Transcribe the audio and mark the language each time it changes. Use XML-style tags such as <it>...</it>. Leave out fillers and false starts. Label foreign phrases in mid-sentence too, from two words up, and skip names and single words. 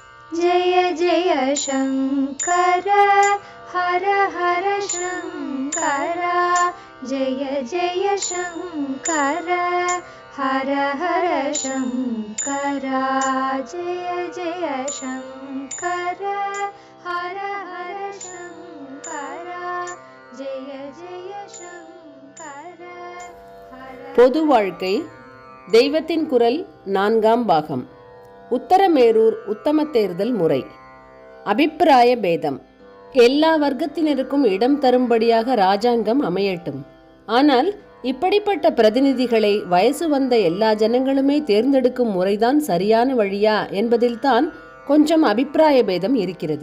<sa>जय जय शङ्कर हर हर शङ्कर जय जय शङ्कर हर हर शङ्कर जय जय शङ्कर हर हर शङ्कर जय जय शङ्कर</sa> <ta>பொது வாழ்க்கை தெய்வத்தின் குரல் 4ஆம் பாகம். உத்தரமேரூர் உத்தம தேர்தல் முறை. அபிப்பிராய பேதம். எல்லா வர்க்கத்தினருக்கும் இடம் தரும்படியாக ராஜாங்கம் அமையட்டும். ஆனால் இப்படிப்பட்ட பிரதிநிதிகளை வயசு வந்த எல்லா ஜனங்களுமே தேர்ந்தெடுக்கும் முறைதான் சரியான வழியா என்பதில்தான் கொஞ்சம் அபிப்பிராய பேதம் இருக்கிறது.</ta>